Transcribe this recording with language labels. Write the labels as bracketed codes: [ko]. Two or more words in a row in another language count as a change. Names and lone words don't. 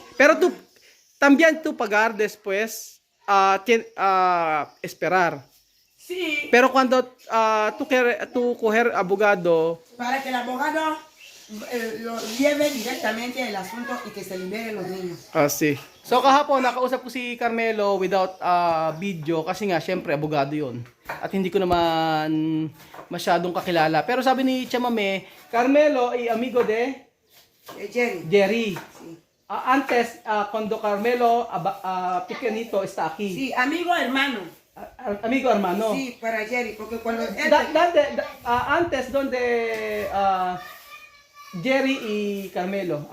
[es] Pero también tú pagar después, esperar. Sí, Pero cuando tú coger abogado, para que el abogado lo lleve directamente el asunto y que se liberen los niños. sí. [tl] So kahapon nakausap ko si Carmelo [en] without video [tl] kasi nga syempre abogado 'yon. At hindi ko naman masyadong kakilala. Pero sabi ni Chamame, Carmelo ay [es] amigo de [tl] Jerry. Jerry. [es] Sí. Antes cuando Carmelo pequeñito está aquí. Sí, amigo hermano. Amigo hermano. Sí, para Jerry, porque cuando él... Antes donde Jerry y Carmelo.